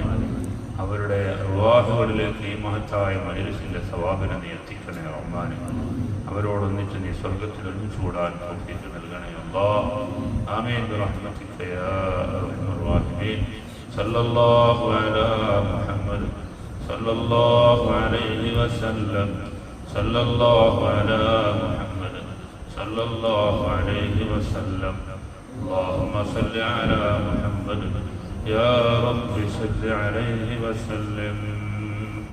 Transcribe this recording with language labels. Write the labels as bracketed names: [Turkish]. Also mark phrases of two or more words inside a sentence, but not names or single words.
[Malayalam] അവരുടെ റുവാഹുകളിലേക്ക് ഈ മഹത്തായ മജ്ലിസിന്റെ സവാബിനെ നീ എത്തിക്കണേ റഹ്മാനെ. അവരോടൊന്നിച്ച് നീ സ്വർഗത്തിൽ ഒരുമിച്ച് കൂടാൻ തൗഫീഖ് നൽകണേ അല്ലാഹ്. [Arabic] آمين برحمتك يا أرحم الراحمين. صلى الله على محمد صلى الله عليه وسلم صلى الله على محمد صلى الله عليه وسلم اللهم صل على محمد يا رب صل عليه وسلم.